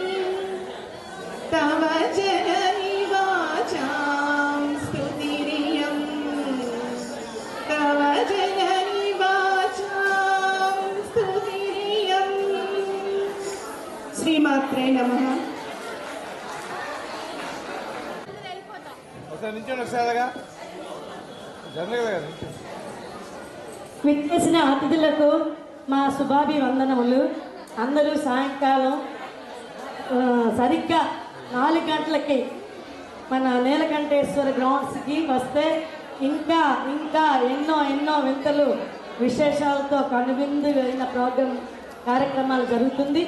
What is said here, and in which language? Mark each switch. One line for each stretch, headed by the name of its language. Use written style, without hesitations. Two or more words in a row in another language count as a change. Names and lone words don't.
Sanskrit: तव जननि वाचां स्तुतिरियं तव जननि वाचां स्तुतिरियं श्रीमात्रे नमः
Telugu: విచ్చేసిన అతిథులకు మా శుభాభివందనములు. అందరూ సాయంకాలం సరిగ్గా 4 గంటలకి మన నీలకంఠేశ్వర గ్రౌండ్స్కి వస్తే ఇంకా ఇంకా ఎన్నో ఎన్నో వింతలు విశేషాలతో కనువిందుగైన ప్రోగ్రాం కార్యక్రమాలు జరుగుతుంది.